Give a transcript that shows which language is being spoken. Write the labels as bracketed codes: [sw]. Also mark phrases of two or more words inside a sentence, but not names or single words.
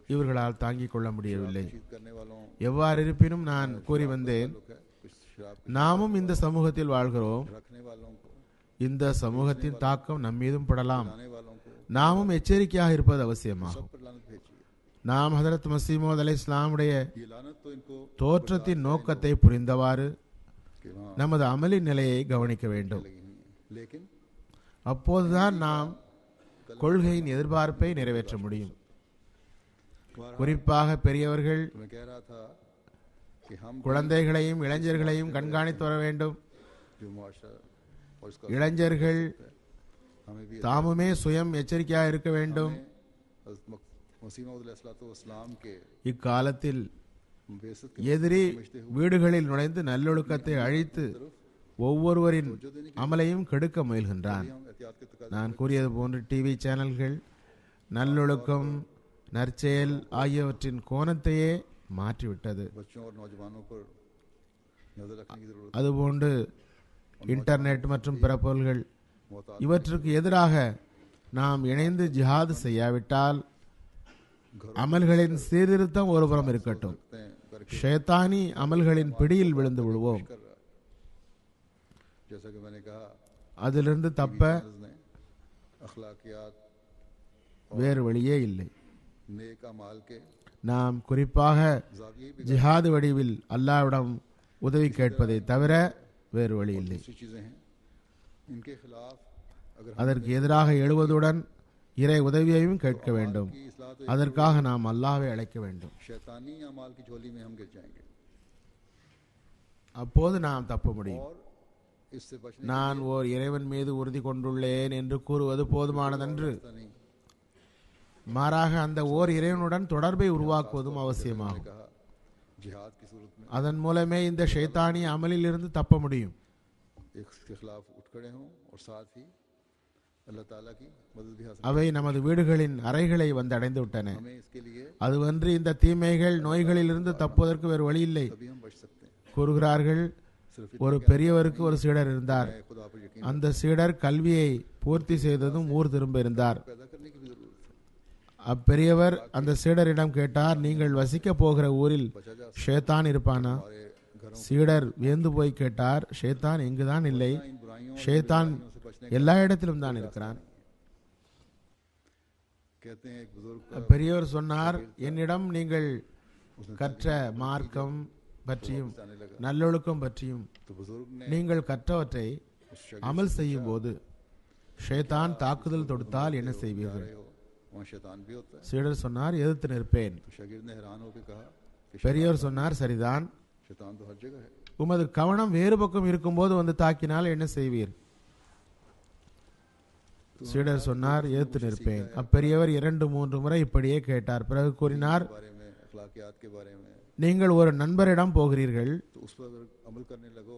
[ta] இவர்களால் தாங்கிக் கொள்ள முடியவில்லை. [ur] कशीद करने वालों [ta] எவ்வாறு இருப்பினும் நான் கூறி வந்தேன், [ur] लोग है, कुछ शराब [ta] நாமும் இந்த சமூகத்தில் வாழ்கிறோம். [ur] रखने वालों को [ta] இந்த சமூகத்தின் தாக்கம் நம்மீதும் படலாம். [ur] लाने वालों को [ta] நாமும் எச்சரிக்கையாக இருப்பது அவசியமாகும். [ur] सब पर लानत भेजिए. [ta] நாம் ஹதரத் மஸீஹ் மவ்ஊத் அலைஹிஸ்ஸலாமுடைய [ur] ये लानत तो इनको [ta] தோற்றத்தின் நோக்கத்தை புரிந்தவாறு [ur] कि वहाँ [ta] நமது அமலின் நிலையை கவனிக்க வேண்டும். [ur] लगी हुई है. लेकिन [ta] அப்போதுதான் நாம் கொள்கையின் எதிர்பார்ப்பை நிறைவேற்ற முடியும். குறிப்பாக பெரியவர்கள் [ur] तो मैं कह रहा था कि हम [ta] குழந்தைகளையும் இளைஞர்களையும் கண்காணித்து வர வேண்டும். [ur] जो मुआशरा और इसका [ta] இளைஞர்கள் [ur] हमें भी [ta] தாமுமே சுயம் எச்சரிக்கையாக இருக்க வேண்டும். [ur] मसीह मौद अलैहिस्सलाम के [ta] இக்காலத்தில் [ur] बेइज्जत [ta] எதிரி வீடுகளில் நுழைந்து நல்லொழுக்கத்தை அழித்து ஒவ்வொருவரின் அமலையும் கெடுக்க முயல்கின்றான். [ur] हम एहतियात के तकाजे [ta] நான் கூறியது போன்று டிவி சேனல்கள் நல்லொழுக்கம், நற்செயல் ஆகியவற்றின் கோணத்தையே மாற்றிவிட்டது. [ur] बच्चों और नौजवानों पर नजर रखने की जरूरत [ta] அதுபோன்று இன்டர்நெட் மற்றும் பிற பொருள்கள் [ur] मोहतात [ta] இவற்றுக்கு எதிராக நாம் இணைந்து ஜிஹாது செய்யாவிட்டால் அமல்களின் சீர்திருத்தம் ஒருபுறம் இருக்கட்டும், [ur] हैं करके [ta] ஷைத்தானி அமல்களின் பிடியில் விழுந்து விடுவோம். [ur] कर रहा है. जैसा कि मैंने कहा [ta] அதிலிருந்து தப்ப [ur] ने अखलाकियात [ta] வேறு வழியே இல்லை. [ur] नेक अमाल के [ta] நாம் குறிப்பாக [ur] जाविये भी [ta] ஜிஹாது வடிவில் அல்லாஹ்விடம் உதவி கேட்பதை தவிர வேறு வழி இல்லை. [ur] दूसरी चीजें हैं. इनके खिलाफ अगर हम [ta] அதற்கு எதிராக எழுவதுடன் இறை உதவியையும் கேட்க வேண்டும். [ur] की इस्लाह तो [ta] அதற்காக நாம் அல்லாஹ்வை அழைக்க வேண்டும். [ur] शैतानी अमाल की झोली में हम गिर जाएंगे [ta] அப்போது நாம் தப்ப முடியும். [ur] और इससे बचने [ta] நான் ஓர் இறைவன் மீது உறுதி கொண்டுள்ளேன் என்று கூறுவது போதுமானதன்று. [ur] का नहीं. [ta] மாறாக அந்த ஓர் இறைவனுடன் தொடர்பை உருவாக்குவதும் அவசியமாகும். [ur] कहा जिहाद की सूरत में [ta] அதன் மூலமே இந்த ஷைத்தானிய அமலில் இருந்து தப்ப முடியும். [ur] एक के खिलाफ उठ खड़े हों और साथ ही अल्लाह ताला की मदद भी हासिल [ta] அவை நமது வீடுகளின் அறைகளை வந்து அடைந்து விட்டன. [ur] हमें इसके लिए [ta] அதுவன்று இந்த தீமைகள் நோய்களிலிருந்து தப்புவதற்கு வேறு வழி இல்லை. [ur] तभी हम बच सकते हैं. [ta] கூறுகிறார்கள், [ur] सिर्फ [ta] ஒரு பெரியவருக்கு ஒரு சீடர் இருந்தார். [ur] खुदा पर यकीन [ta] அந்த சீடர் கல்வியை பூர்த்தி செய்ததும் ஊர் திரும்ப இருந்தார். [ur] पैदा करने की भी जरूरत है. [ta] அப்பெரியவர் அந்த சீடரிடம் கேட்டார், நீங்கள் வசிக்க போகிற ஊரில் ஷேத்தான் இருப்பானா? [ur] हमारे घरों [ta] சீடர் வியந்து போய் கேட்டார், ஷேத்தான் எங்குதான் இல்லை, [ur] इन बुराइयों [ta] ஷேத்தான் [ur] से बचने [ta] எல்லா இடத்திலும் தான் இருக்கிறான். [ur] कहते हैं एक बुजुर्ग का [ta] பெரியவர் சொன்னார், என்னிடம் நீங்கள் கற்ற மார்க்கம் பற்றியும் [ur] जाने लगा [ta] நல்லொழுக்கம் பற்றியும் [ur] तो बुजुर्ग ने [ta] நீங்கள் கற்றவற்றை [ur] उस शागिर्द [ta] அமல் செய்யும் போது ஷேத்தான் தாக்குதல் தொடுத்தால் என்ன செய்வீர்கள்? [ur] रहे हो वहाँ शैतान भी होता है. [ta] சீடர் சொன்னார், எதிர்த்து நிற்பேன். [ur] तो शागिर्द ने हैरान होकर कहा कि [ta] பெரியவர் சொன்னார், சரிதான், [ur] शैतान तो हर जगह है. [ta] உமது கவனம் வேறு பக்கம் இருக்கும்போது வந்து தாக்கினால் என்ன செய்வீர்? சீடர் சொன்னார், எதிர்த்து நிற்பேன். அப்பெரியவர் 2-3 முறை இப்படியே கேட்டார். பிறகு கூறினார், [ur] के बारे में अखलाकियात के बारे में [ta] நீங்கள் ஒரு நண்பரிடம் போகிறீர்கள். [ur] तो उस पर अगर अमल करने लगो